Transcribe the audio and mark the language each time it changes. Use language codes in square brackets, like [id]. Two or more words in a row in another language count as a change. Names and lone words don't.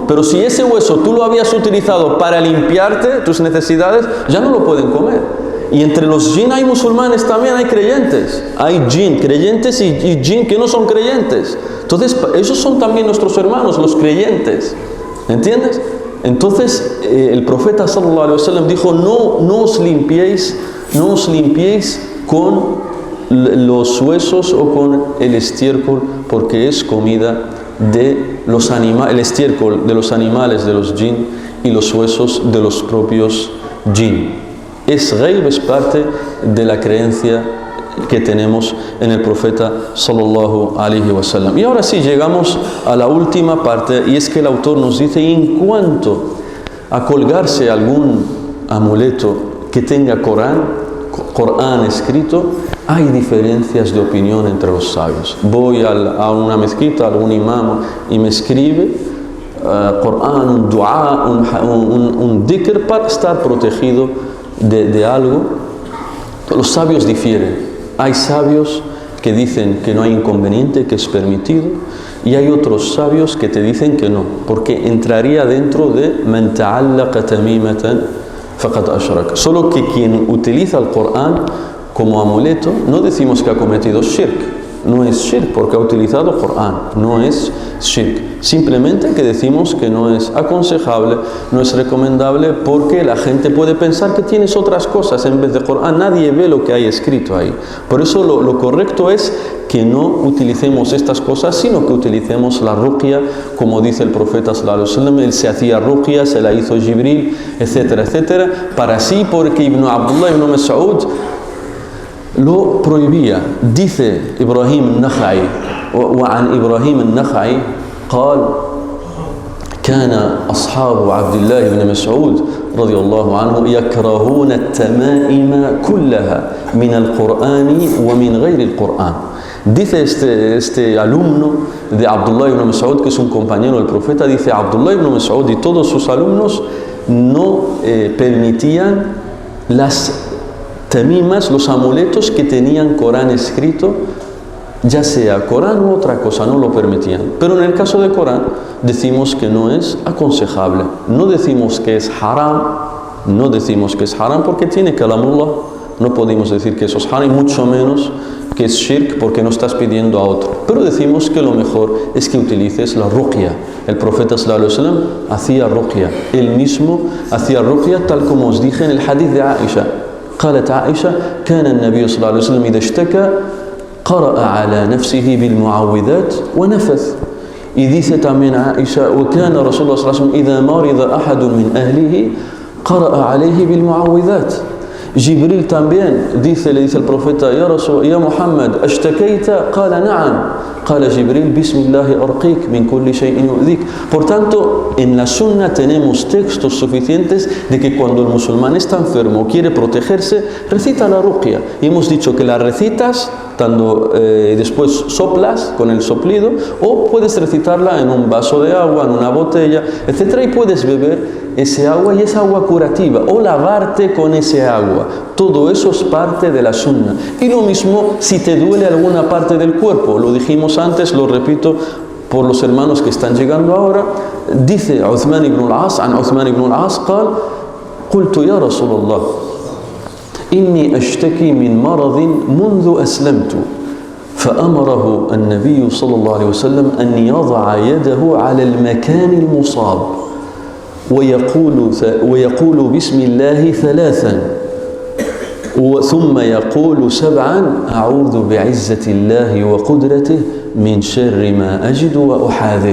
[es] Pero si ese hueso tú lo habías utilizado para limpiarte tus necesidades, ya no lo pueden comer. Y entre los jinn hay musulmanes también, hay creyentes. Hay jinn creyentes y jinn que no son creyentes. Entonces, esos son también nuestros hermanos, los creyentes. ¿Entiendes? Entonces, el profeta [ar] صلى الله عليه وسلم [es] dijo, no os limpiéis con los huesos o con el estiércol, porque es comida de los animales, el estiércol de los animales de los jinn y los huesos de los propios jinn. Es ghaib, es parte de la creencia que tenemos en el profeta [ar] صلى الله عليه وسلم. [es] Y ahora sí llegamos a la última parte, y es que el autor nos dice, en cuanto a colgarse algún amuleto que tenga Corán escrito, hay diferencias de opinión entre los sabios. Voy a una mezquita, algún imam, y me escribe Corán, un dua, un dhikr para estar protegido de algo. Los sabios difieren. Hay sabios que dicen que no hay inconveniente, que es permitido, y hay otros sabios que te dicen que no, porque entraría dentro de [ar] من تعلق تميمة فقد أشرك. [es] Solo que quien utiliza el Corán como amuleto, no decimos que ha cometido shirk. No es shirk porque ha utilizado el Corán, no es shirk. Simplemente que decimos que no es aconsejable, no es recomendable, porque la gente puede pensar que tienes otras cosas en vez de Corán. Nadie ve lo que hay escrito ahí. Por eso lo correcto es que no utilicemos estas cosas, sino que utilicemos la ruqya, como dice el profeta [ar] صلى الله عليه وسلم. [es] Él se hacía ruqya, se la hizo Jibril, etcétera, etcétera, para sí, porque Abdullah ibn Mas'ud lo prohibía. [ar] Dice Ibrahim النخعي وعن إبراهيم النخعي قال كان أصحاب عبد الله بن مسعود رضي الله عنه يكرهون التمائم كلها من القرآن ومن غير القرآن. [es] Dice este alumno de Abdullah ibn Mas'ud, que es un compañero del profeta, dice: Abdullah ibn Mas'ud y todos sus alumnos no permitían las tamimas, los amuletos que tenían Corán escrito, ya sea Corán u otra cosa, no lo permitían. Pero en el caso de Corán decimos que no es aconsejable. No decimos que es haram, no decimos que es haram porque tiene kalamullah. No podemos decir que eso es haram, y mucho menos que es shirk, porque no estás pidiendo a otro. Pero decimos que lo mejor es que utilices la ruqya. El profeta [ar] صلى الله عليه وسلم [es] hacía ruqya. Él mismo hacía ruqya, tal como os dije en el hadith de Aisha. [ar] قالت عائشة كان النبي صلى الله عليه وسلم إذا اشتكى قرأ على نفسه بالمعوذات ونفث. [es] Y dice también Aisha: [ar] وكان رسول الله صلى الله عليه وسلم إذا مرض أحد من أهله قرأ عليه بالمعوذات. [es] Jibril también le dice al profeta: [ar] يا محمد أشتكيت؟ قال نعم. قال جبريل: بسم الله أرقيك من كل شيء يؤذيك. [es] Por tanto, en la sunna tenemos textos suficientes de que cuando el musulmán está enfermo o quiere protegerse, recita la ruqya. Y hemos dicho que la recitas después soplas con el soplido, o puedes recitarla en un vaso de agua, en una botella, etc. Y puedes beber ese agua, y es agua curativa, o lavarte con ese agua. Todo eso es parte de la sunna. Y lo mismo si te duele alguna parte del cuerpo. Lo dijimos antes, lo repito por los hermanos que están llegando ahora. [ar] Dice Uthman ibn al-As, عن عثمان ibn al-As قال: قلت يا رسول الله إني أشتكي من مرض منذ أسلمت. فأمره النبي صلى الله عليه وسلم أن يضع يده على المكان المصاب ويقول بسم الله 3 ثم يقول 7 أعوذ بعزة الله وقدرته من شر ما أجد وأحاذر.